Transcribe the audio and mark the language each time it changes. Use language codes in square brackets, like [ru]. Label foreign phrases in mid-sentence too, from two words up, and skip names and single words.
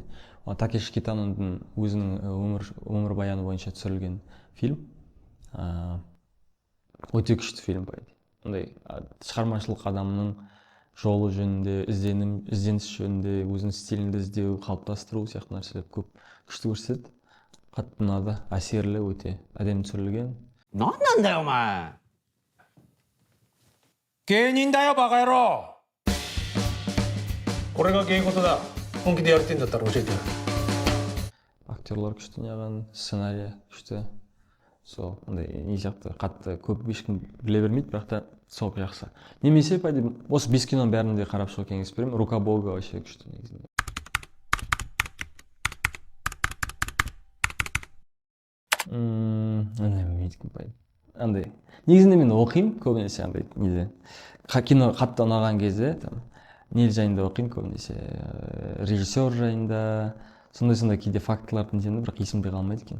[kk] Такеши Китаноның өзінің өмір баяны бойынша түсірілген фильм. өте күшті фильм [ru] по идее. [kk] Андай шығармашылық адамның жолы жөнінде, ізденіс жөнінде, өзінің стилінде іздеу, қалыптастыру сияқты нәрселер көп күшті көрсетеді. Қатты ұнады, әсерлі, өте әдемі түсірілген. [ja] 何なんだよお前芸人だよバカ野郎これが芸事だ本気でやりてんだったら教えてやる [kk] Актерлар күшті неғған, сценарий күшті. Сол, андай не сияқты қатты көп ешкім біле бермейді, бірақ та сол жақсы. Немесе [ru] по идее [kk] осы 5 киноның бәрін де қарап шығуға кеңес беремін. Рука Бога вообще күшті негізінде. Андай білмейді [ru] по идее. [kk] Андай негізінде мен оқимын көбінесе андай неде. Кино қатты ұнаған кезде там не жайында оқимын көбінесе, режиссер жайында, сондай кейде фактыларды білемін, бірақ есімде қалмайды екен.